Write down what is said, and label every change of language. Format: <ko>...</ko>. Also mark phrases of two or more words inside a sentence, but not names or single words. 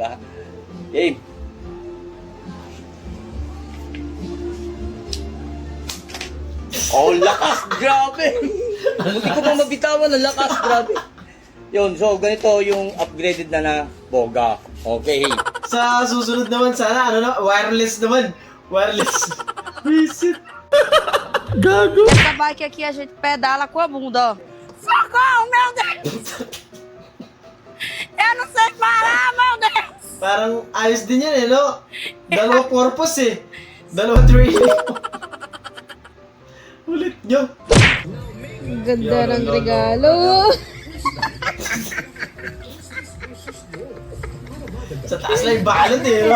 <tl>di ba? Game. Oh, lakas! Grabe! Hindi ko pa mabitawan ang lakas, grabe. Yun, so ganito yung upgraded na Boga. Okay. Sa susunod naman sana, ano na, wireless naman. Wireless. Visit. Gago.</tl> <pt>Essa bike aqui a gente pedala com a bunda, ó. Socorro, meu Deus! Eu não sei parar, meu Deus!</pt> <tl>Parang ayos din yan no? Dalawa purpose Dalawa training. Ulit nyo. Ganda ng regalo. Sa taas lang yung balot no?</tl>